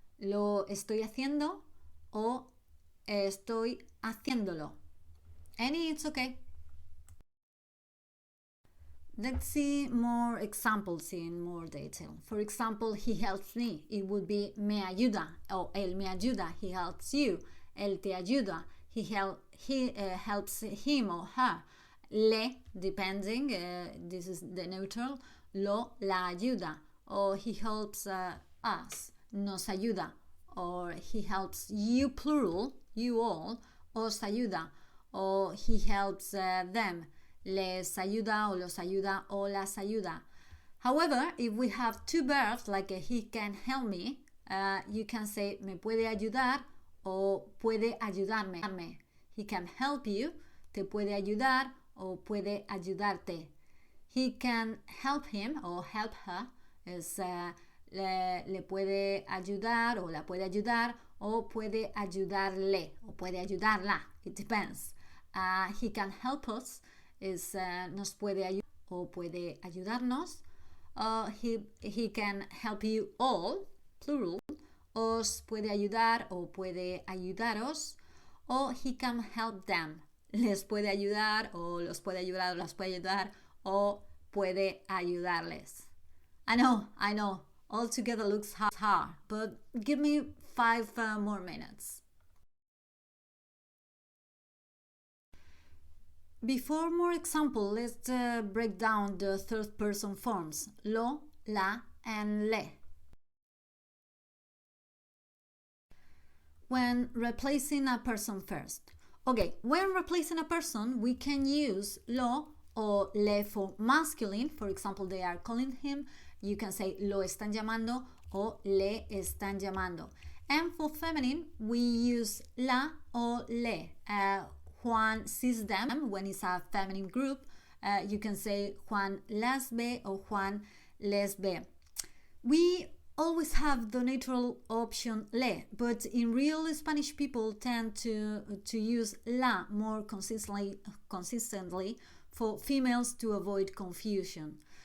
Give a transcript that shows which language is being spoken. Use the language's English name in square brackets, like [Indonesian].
[Spanish] Lo estoy haciendo o estoy haciéndolo. [English] Any, it's okay. Let's see more examples in more detail. For example, he helps me. It would be [Spanish] me ayuda or él me ayuda. [English] He helps you. [Spanish] Él te ayuda. [English] He helps him or her. Le, depending, this is the neutral. [Spanish] Lo, la ayuda. [English] Or he helps us. [Spanish] Nos ayuda. [English] Or he helps you, plural, you all. [Spanish] Os ayuda. [English] Or he helps them. [Spanish] Les ayuda o los ayuda o las ayuda. [English] However, if we have two verbs like he can help me, you can say [Spanish] me puede ayudar o puede ayudarme. [English] He can help you, [Spanish] te puede ayudar o puede ayudarte. [English] He can help him or help her, [Spanish] es le puede ayudar o la puede ayudar o puede ayudarle o puede ayudarla. [English] It depends. He can help us is [Spanish] nos puede ayudar o puede ayudarnos. [English] He can help you all, plural. [Spanish] Os puede ayudar o puede ayudaros. O [English] he can help them. [Spanish] Les puede ayudar o los puede ayudar o las puede ayudar o puede ayudarles. [English] I know, all together looks hard, but give me 5 more minutes. Before more example, let's break down the third person forms, lo, la, and le. When replacing a person first. Okay, when replacing a person, we can use lo or le for masculine. For example, they are calling him. You can say [Spanish] lo están llamando or le están llamando. [English] And for feminine, we use la or le. Juan sees them when it's a feminine group. You can say [Spanish] Juan las ve or Juan les ve. [English] We always have the neutral option le, but in real Spanish people tend to use la more consistently for females to avoid confusion.